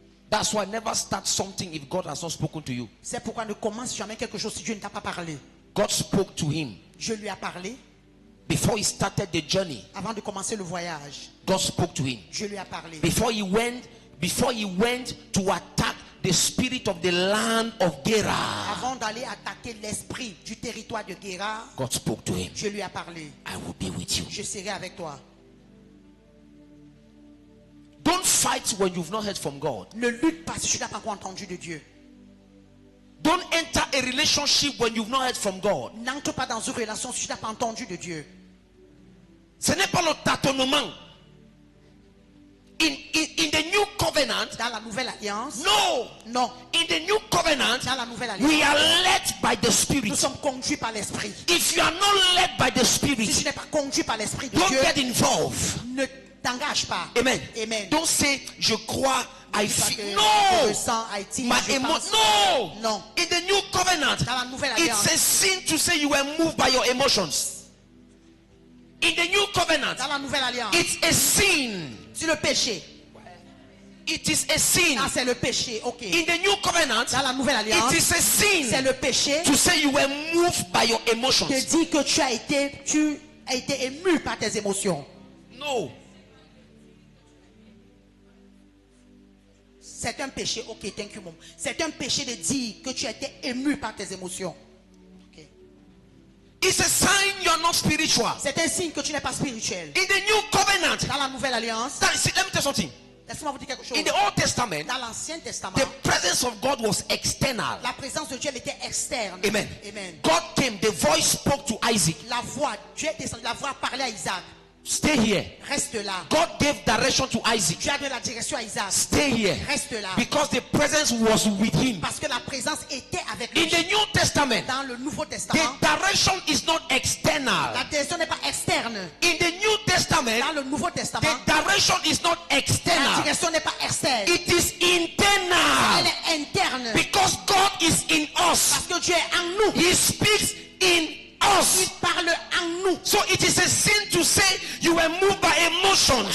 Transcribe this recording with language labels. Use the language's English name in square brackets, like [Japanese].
[English] That's why never start something if God has not spoken to you. [French] C'est pourquoi ne commence jamais quelque chose si Dieu ne t'a pas parlé. [English] God spoke to him [French] Dieu lui a parlé [English] before he started the journey. [French] avant de commencer le voyage. [English] God spoke to him [French] Dieu lui a parlé. [English] before he went to attack the spirit of the land of Gerar. [French] Avant d'aller attaquer l'esprit du territoire de Guéra, [English] God spoke to him. [French] Dieu lui a parlé. [English] I will be with you. [French] Je serai avec toi. [English] Don't fight when you've not heard from God. [French] Ne lutte pas si tu n'as pas encore entendu de Dieu. [English] Don't enter a relationship when you've not heard from God. [French] N'entre pas dans une relation si tu n'as pas entendu de Dieu. Ce n'est pas le tâtonnement. [English] In the new covenant, [French] Dans la nouvelle alliance, [English] no. [French] non. [English] In the new covenant, [French] Dans la nouvelle [English] we [French] alliance, [English] are led by the [French] nous [English] Spirit. [French] sommes conduits par l'esprit. [English] If you are not led by the [French] Si tu [English] Spirit, [French] n'es pas conduit par l'esprit de [English] don't [French] Dieu, [English] get involved. [French] ne t'engage pas. [English] Amen. [French] Amen. [English] Don't say, [French] je crois, [English] I [French] Dis pas [English] feel. [French] que je [English] No. [French] ressens, Haïti, [English] My [French] je pense. [English] no. [French] Non. [English] In the new covenant, [French] Dans la nouvelle [English] it's [French] alliance, [English] a sin to say you were moved by your emotions. In the new covenant, [French] dans la nouvelle alliance, [English] it's a sin. [French] c'est le péché. [English] It is a sin. [French] Ah, c'est le péché, ok. [English] In the new covenant, [French] Dans la nouvelle alliance, [English] it is a [French] c'est [English] sin [French] le péché [English] to say you were moved by your emotions. [French] qui dit que tu as été ému par tes émotions. [English] No. [French] C'est un péché, ok, [English] thank you mom. [French] C'est un péché de dire que tu as été ému par tes émotions. [English] Ok. It's a sign you are not spiritual. [French] C'est un signe que tu n'es pas spirituel. [English] In the new covenant, [French] Dans la nouvelle alliance, [English] see, let me tell you something. [French] Laissez-moi vous dire quelque chose. [English] In the Old Testament, [French] Dans l'Ancien Testament, [English] the presence of God was external. [French] la présence de Dieu elle était externe. [English] Amen. [French] Amen. [English] God came, the voice spoke to Isaac. [French] La voix, Dieu est descendu, la voix parlait à Isaac. [English] Stay here. [French] Reste là. [English] God gave direction to Isaac. [French] Dieu a donné la direction à Isaac. [English] Stay here. [French] Reste là. [English] Because the presence was with him. [French] Parce que la présence était avec [English] In [French] lui. [English] the New Testament, [French] Dans le Nouveau Testament, [English] the direction is not external. [French] la direction n'est pas externe. [English] In the New Testament, [French] Dans le Nouveau Testament, [English] the direction is not [French] la [English] external. [French] direction n'est pas externe. [English] It is [French] Elle [English] internal. [French] est interne. [English] Because God is in us. [French] Parce que Dieu est en nous. [English] He speaks in [French] Il [English] us. [French] parle en nous. [English] So it is a sin to say you were moved by emotions.